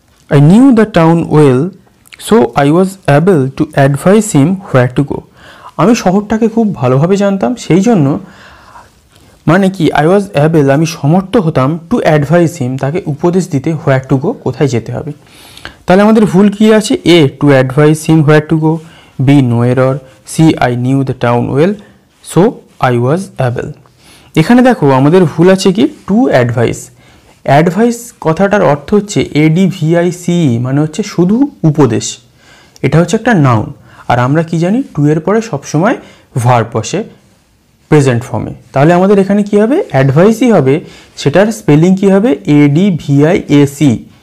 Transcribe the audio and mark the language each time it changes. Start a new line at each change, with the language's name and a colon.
English: I knew the town well, so I was able to advise him where to go.
Bangla: আমি শহরটাকে খুব ভালোভাবে জানতাম, সেই জন্য মানে কি
English: I was able,
Bangla: আমি সমর্থ হতাম,
English: to advise him,
Bangla: তাকে উপদেশ দিতে,
English: where to go,
Bangla: কোথায় যেতে হবে। তাহলে আমাদের ভুল কি আছে?
English: A to advise him where to go, B no error, C I knew the town well, so I was able।
Bangla: এখানে দেখো আমাদের ভুল আছে কি?
English: to advise,
Bangla: অ্যাডভাইস কথাটার অর্থ হচ্ছে ADVICE, মানে হচ্ছে শুধু উপদেশ। এটা হচ্ছে একটা নাউন। আর আমরা কি জানি, টু এর পরে সবসময় ভার্ব বসে প্রেজেন্ট ফর্মে। তাহলে আমাদের এখানে কি হবে, অ্যাডভাইসই হবে। সেটার স্পেলিং কি হবে, ADVIAC।